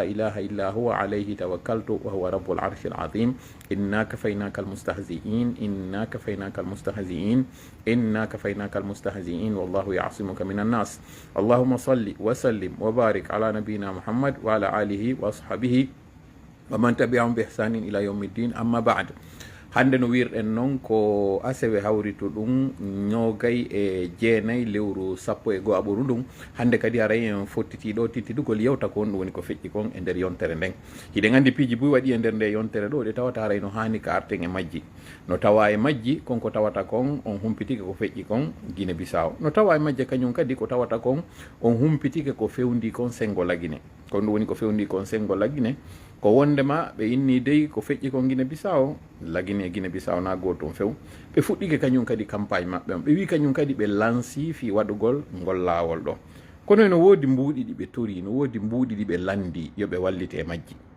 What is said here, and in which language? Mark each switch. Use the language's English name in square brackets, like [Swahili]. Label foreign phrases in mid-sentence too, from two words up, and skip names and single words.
[Arabic] إله إلا هو عليه توكلت وهو رب العرش العظيم إنا كفيناك المستهزئين إنا كفيناك المستهزئين إنا كفيناك المستهزئين والله يعصمك من الناس اللهم صل وسلم وبارك على نبينا محمد وعلى آله وأصحابه ومن تبعهم بإحسان إلى يوم الدين أما بعد [Fula] hande no wirɗen noon ko asewe hawrito ɗum ñogay e jeenayyi lewru 11 aɓoru ɗum hande kadi aray en fottitiɗo tittidugol yewta ko on ɗum woni ko feƴƴi kon e nder yontere nden hiɗen andi piiji buy waɗi e nder nde yontere ɗo ɗe tawata haray no hani ka arten e majji no tawa e majji konko tawata kon on humpitike ko feƴƴi kon Guinée Bissau no tawa e majje kañum kadi ko tawata kon on humpitike ko fewndi kon sengo lagine kon ɗum woni ko fewndi kon sengo lagine ko wondema ɓe inni dey ko feƴƴi ko Guinée Bissau lagine e Guinée Bissau na goto toon few ɓe fuɗɗike kañum kadi campagne maɓɓe on ɓe wi kañum kadi ɓe lansi fi waɗugol ngol lawol ɗo kono no woodi mbuuɗi ɗi ɓe tori no woodi mbuuɗi ɗi ɓe landi yoɓe wallite e majji